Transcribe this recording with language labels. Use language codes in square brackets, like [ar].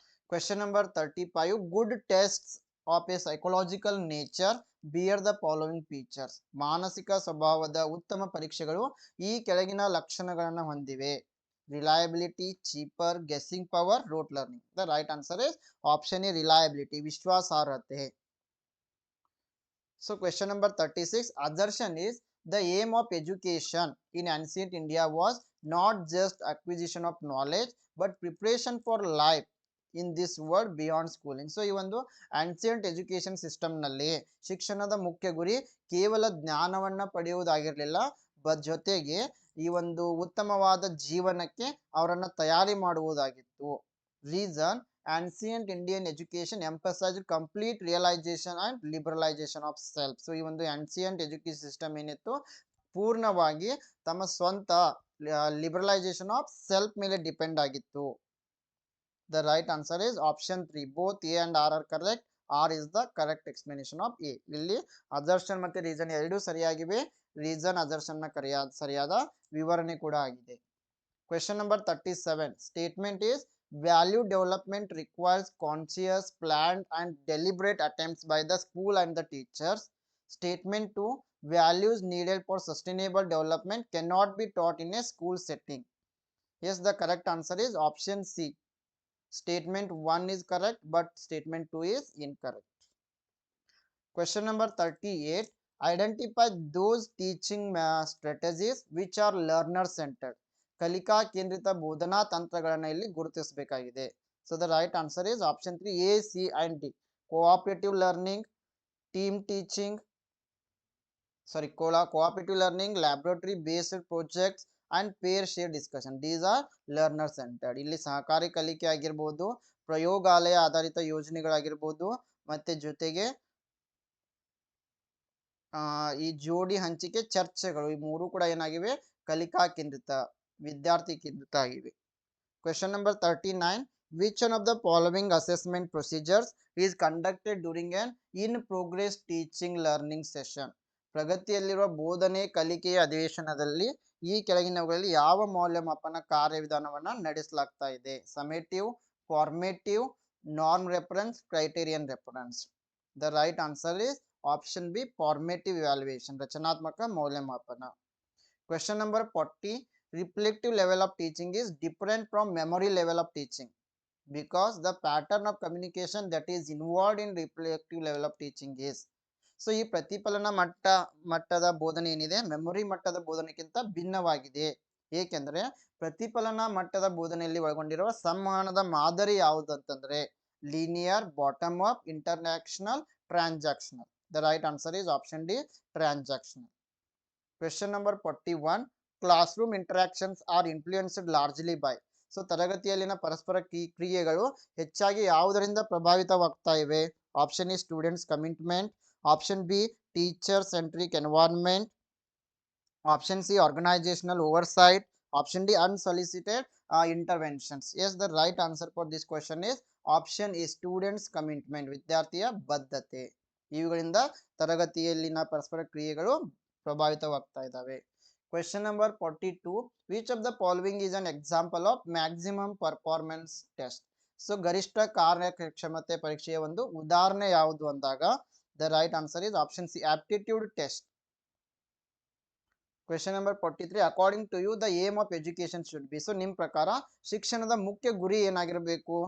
[en] Question number 35, good tests of a psychological nature bear the following features. [kn] ಮಾನಸಿಕ ಸ್ವಭಾವದ ಉತ್ತಮ ಪರೀಕ್ಷೆಗಳು ಈ ಕೆಳಗಿನ ಲಕ್ಷಣಗಳನ್ನು ಹೊಂದಿವೆ. [en] Reliability, cheaper, guessing power, rote learning. The right answer is option A reliability, ವಿಶ್ವಾಸಾರ್ಹತೆ. So question number 36, assertion is the aim of education in ancient India was not just acquisition of knowledge but preparation for life in this world beyond schooling. [kn] So ಈ ಒಂದು [en] ancient education system [kn] ನಲ್ಲಿ ಶಿಕ್ಷಣದ ಮುಖ್ಯ ಗುರಿ ಕೇವಲ ಜ್ಞಾನವನ್ನ ಪಡೆಯುವುದಾಗಿರಲಿಲ್ಲ, ಜೊತೆಗೆ ಈ ಒಂದು ಉತ್ತಮವಾದ ಜೀವನಕ್ಕೆ ಅವರನ್ನ ತಯಾರಿ ಮಾಡುವುದಾಗಿತ್ತು. [en] Reason, ancient Indian education emphasized complete realization and liberalization of self. [kn] So ಈ ಒಂದು [en] ancient education system [kn] ಏನಿತ್ತು ಪೂರ್ಣವಾಗಿ ತಮ್ಮ ಸ್ವಂತ [en] liberalization of self [kn] ಮೇಲೆ ಡಿಪೆಂಡ್ ಆಗಿತ್ತು. [en] The right answer is option 3, both A and R are correct. R is the correct explanation of A. [kn] ಇಲ್ಲಿ assertion ಮತ್ತೆ ರೀಸನ್ ಎರಡೂ ಸರಿಯಾಗಿವೆ. ರೀಸನ್ ಅಸರ್ಷನ್ ನ ಸರಿಯಾದ ವಿವರಣೆ ಕೂಡ ಆಗಿದೆ. [en] Question number 37, statement is value development requires conscious, planned and deliberate attempts by the school and the teachers. Statement 2, values needed for sustainable development cannot be taught in a school setting. Yes, the correct answer is option C. Statement 1 is correct but statement 2 is incorrect. Question number 38, identify those teaching strategies which are learner centered. [kn] ಕಲಿಕಾ ಕೇಂದ್ರಿತ ಬೋಧನಾ ತಂತ್ರಗಳನ್ನು ಇಲ್ಲಿ ಗುರುತಿಸಬೇಕಾಗಿದೆ. [en] So the right answer is option 3, A, C and D. Cooperative learning, team teaching, cooperative learning, laboratory based projects and pair share discussion. These are learner centred. [kn] ಇಲ್ಲಿ ಸಹಕಾರಿ ಕಲಿಕೆ ಆಗಿರ್ಬೋದು, ಪ್ರಯೋಗಾಲಯ ಆಧಾರಿತ ಯೋಜನೆಗಳಾಗಿರ್ಬೋದು, ಮತ್ತೆ ಜೊತೆಗೆ ಈ ಜೋಡಿ ಹಂಚಿಕೆ ಚರ್ಚೆಗಳು, ಈ ಮೂರು ಕೂಡ ಏನಾಗಿವೆ ಕಲಿಕಾ ಕೇಂದ್ರಿತ, ವಿದ್ಯಾರ್ಥಿ ಕೇಂದ್ರಿತ ಆಗಿವೆ. [en] Question number 39, which one of the following assessment procedures is conducted during an in progress teaching learning session? [kn] ಪ್ರಗತಿಯಲ್ಲಿರುವ ಬೋಧನೆ ಕಲಿಕೆಯ ಅಧಿವೇಶನದಲ್ಲಿ ಈ ಕೆಳಗಿನವುಗಳಲ್ಲಿ ಯಾವ ಮೌಲ್ಯಮಾಪನ ಕಾರ್ಯವಿಧಾನವನ್ನ ನಡೆಸಲಾಗ್ತಾ ಇದೆ? [en] Summative, formative, norm reference, criterion reference. The right answer is option B, formative evaluation, [kn] ರಚನಾತ್ಮಕ ಮೌಲ್ಯಮಾಪನ. [en] Question number 40, reflective level of teaching is different from memory level of teaching because the pattern of communication that is involved in reflective level of teaching is. [kn] So ಈ ಪ್ರತಿಫಲನ ಮಟ್ಟದ ಬೋಧನೆ ಏನಿದೆ memory ಮಟ್ಟದ ಬೋಧನೆಗಿಂತ ಭಿನ್ನವಾಗಿದೆ. ಏಕೆಂದ್ರೆ ಪ್ರತಿಫಲನ ಮಟ್ಟದ ಬೋಧನೆಯಲ್ಲಿ ಒಳಗೊಂಡಿರುವ ಸಂವಹನದ ಮಾದರಿ ಯಾವುದು ಅಂತಂದ್ರೆ [en] Linear, bottom up, interactional, transactional. The right answer is option D, transactional. Question number 41, classroom interactions are influenced largely by. [kn] So ತರಗತಿಯಲ್ಲಿನ ಪರಸ್ಪರ ಕ್ರಿಯೆಗಳು ಹೆಚ್ಚಾಗಿ ಯಾವುದರಿಂದ ಪ್ರಭಾವಿತವಾಗ್ತಾ ಇವೆ? [en] Option A, students commitment. Option B, teacher centric environment. Option C, organisational oversight. Option D, unsolicited interventions. Yes, the right answer for this question is option A, students commitment, [kn] ವಿದ್ಯಾರ್ಥಿಯ ಬದ್ಧತೆ. ಇವುಗಳಿಂದ ತರಗತಿಯಲ್ಲಿನ ಪರಸ್ಪರ ಕ್ರಿಯೆಗಳು ಪ್ರಭಾವಿತವಾಗ್ತಾ ಇದ್ದಾವೆ. [en] Question number 42, which of the following is an example of maximum performance test? [kn] So ಗರಿಷ್ಠ ಕಾರ್ಯಕ್ಷಮತೆ ಪರೀಕ್ಷೆಯ ಒಂದು ಉದಾಹರಣೆ ಯಾವುದು ಅಂದಾಗ [en] The right answer is option C, aptitude test. Question number 43, according to you the aim of education should be. So [kn] ನಿಮ್ಮ ಪ್ರಕಾರ ಶಿಕ್ಷಣದ ಮುಖ್ಯ ಗುರಿ ಏನಾಗಿರಬೇಕು?